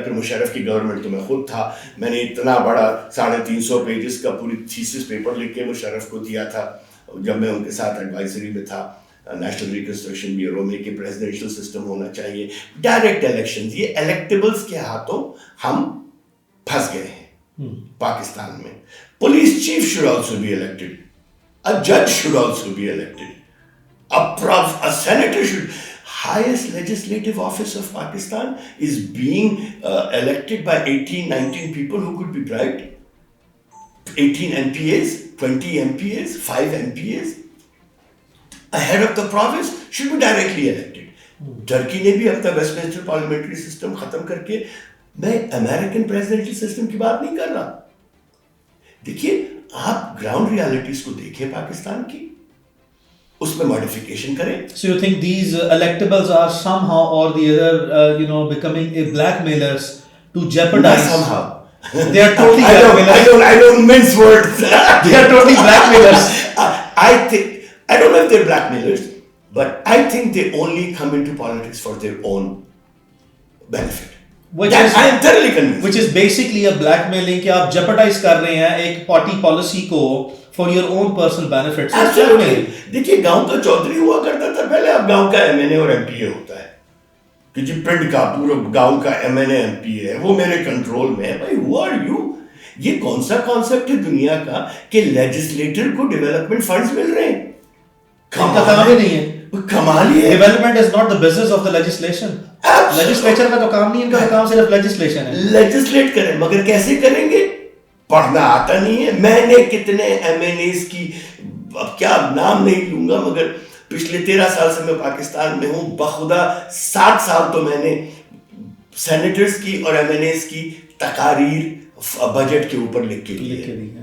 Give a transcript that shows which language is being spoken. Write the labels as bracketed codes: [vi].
[ur] پھر مشرف کی گورنمنٹ تو میں خود تھا, میں نے اتنا بڑا 350 پیجز کا پوری تھیسس پیپر لکھ کے مشرف کو دیا تھا جب میں ان کے ساتھ ایڈوائزری میں تھا نیشنل ریکنسٹرکشن بیورو میں, کہ پریزیڈینشیل سسٹم ہونا چاہیے, ڈائریکٹ الیکشنز. یہ الیکٹیبلز کے ہاتھوں ہم پھنس گئے ہیں پاکستان میں. [en] Police chief should also be elected, a judge should also be elected, a senator should. Highest legislative office of Pakistan is being elected by 18-19 people who could be bribed. 18 MPAs, 20 MPAs, 5 MPAs. A head of the province should be directly elected. [ur] Turkey نے بھی اپنا waste minister parliamentary system ختم کر کے, میں American presidential system کی بات نہیں کر رہا. دیکھیے آپ گراؤنڈ ریالٹیز کو دیکھیں پاکستان کی, اس میں ماڈیفیکیشن کریں. [en] So you think these electables are somehow or the other, becoming a blackmailers to jeopardize? Not somehow. They are totally blackmailers. I don't mince words. They are totally blackmailers. I don't know if they're blackmailers, but I think they only come into politics for their own benefit. I am thoroughly convinced. Which is basically a blackmailing [ur] کہ آپ [en] jeopardize [ur] کر رہے ہیں ایک party policy کو [en] for your own personal benefits. Absolutely. [ur] دیکھیے گاؤں کا چودھری ہوا کرتا تھا پہلے, اب گاؤں کا MNA اور MPA ہوتا ہے کہ جی پنڈ کا پورا گاؤں کا MNA MPA ہے, وہ میرے کنٹرول میں ہے. [en] بھائی who are you? [ur] یہ کون سا کانسیپٹ ہے دنیا کا کہ لیجسلیٹر کو ڈیولپمنٹ فنڈز مل رہے ہیں؟ ان کا کام ہی نہیں ہے. کمال ہی ہے. [en] Development is not the business of the legislation. [ur] Legislature کا تو کام نہیں, ان کا کام صرف لیجسلیشن ہے. لیجسلیٹ کریں, مگر کیسے کریں گے؟ پڑھنا آتا نہیں ہے. میں نے کتنے MNAs کی, اب کیا نام نہیں لوں گا, مگر پچھلے 13 سال سے میں پاکستان میں ہوں, بخدا 60 سال تو میں نے سینیٹرز کی اور MNAs کی تقاریر بجٹ کے اوپر لکھ کے دی ہے.